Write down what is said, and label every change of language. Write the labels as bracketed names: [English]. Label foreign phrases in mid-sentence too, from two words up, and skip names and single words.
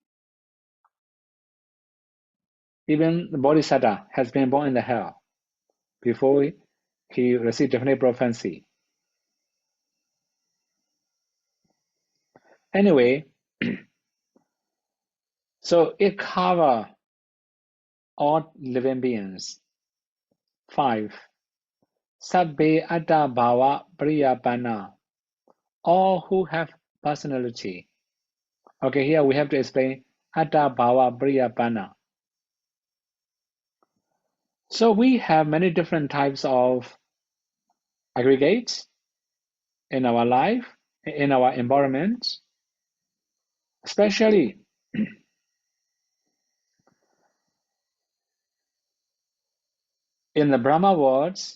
[English] Even the Bodhisattva has been born in the hell before he received definite prophecy. Anyway, so it covers all living beings. 5. [Pali] Sabbe atta bhava priyapanna. [English] All who have personality. Okay, here we have to explain [Pali] atta bhava priyapanna. [English] So we have many different types of aggregate in our life, in our environment, especially in the Brahma worlds.